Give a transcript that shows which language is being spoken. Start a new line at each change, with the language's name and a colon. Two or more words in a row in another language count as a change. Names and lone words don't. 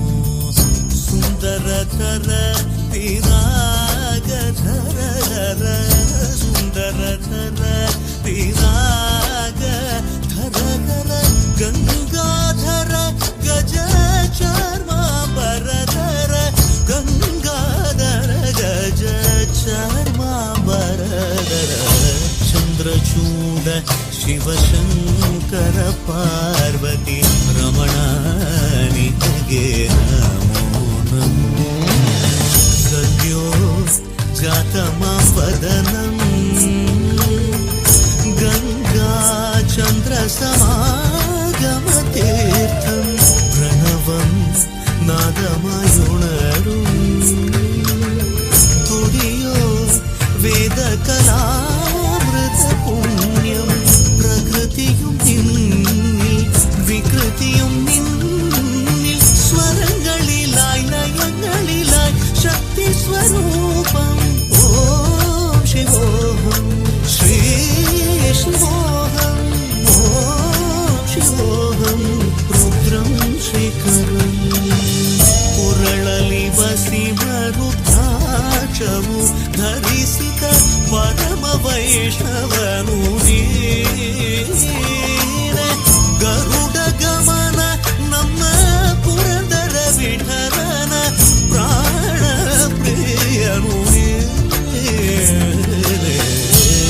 Sanskrit: ಸುಂದರತರ ವಿರಾಗಧರ ಸುಂದರತರ ವಿರಾಗ ಧರಗರ ಗಂಗಾಧರ ಗಜ ಚರ್ಮಾಂಬರಧರ ಗಂಗಾಧರ ಗಜ ಚರ್ಮಾಂಬರಧರ.
Kannada: ಚಂದ್ರಚೂಡ ಶಿವಶಂಕರ ಪಾರ್ವತಿ ರಮಣ ನಿನಗೆ ನಮೋ ನಮೋ.
Sanskrit: ಸದ್ಯೋ ಜಾತಮಾಪದನಂ ಗಂಗಾ ಚಂದ್ರ ಸಮಾಗಮತೀರ್ಥಂ ಪ್ರಣವಂ ನಾದಮಯುಣರು ತುಡಿಯೋ ವೇದ ಕಲಾಮೃತ ಪುಣ್ಯಂ
Malayalam: പ്രകൃതിയും നിന്നിൽ വികൃതിയും നിന്നിൽ സ്വരങ്ങളിലായി ലയങ്ങളിലായി ശക്തി സ്വരൂപം. ഓം ശിവോഹം ശ്രീ ശിവോഹം ഓം ശിവോഹം രുദ്രം ശിഖരം.
Kannada: ಪುರಳಲಿ ವಸಿಮರುದ್ರಾಕ್ಷವು ಧರಿಸಿದ ಪರಮ ವೈಷ್ಣವನು ನೀನೆ. ಗರುಡ ಗಮನ ನಮ್ಮ ಪುರಂದರ ವಿಠಲನ ಪ್ರಾಣ ಪ್ರಿಯನು ನೀನೆ.